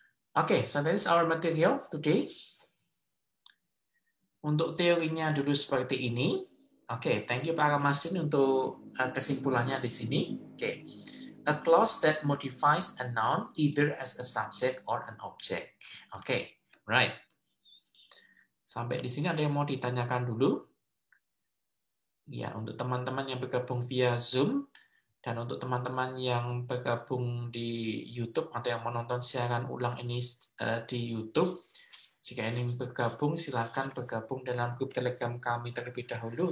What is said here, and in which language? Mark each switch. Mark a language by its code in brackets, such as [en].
[en] Okay, so that is our material today. [id] Untuk teorinya dulu seperti ini. Oke, [en] thank you [id] Pak Ramasin untuk kesimpulannya di sini. Oke. [en] A clause that modifies a noun either as a subject or an object. Oke, right. [id] Sampai di sini ada yang mau ditanyakan dulu? Ya, untuk teman-teman yang bergabung via Zoom dan untuk teman-teman yang bergabung di YouTube atau yang menonton siaran ulang ini di YouTube, jika ingin bergabung, silakan bergabung dalam grup Telegram kami terlebih dahulu.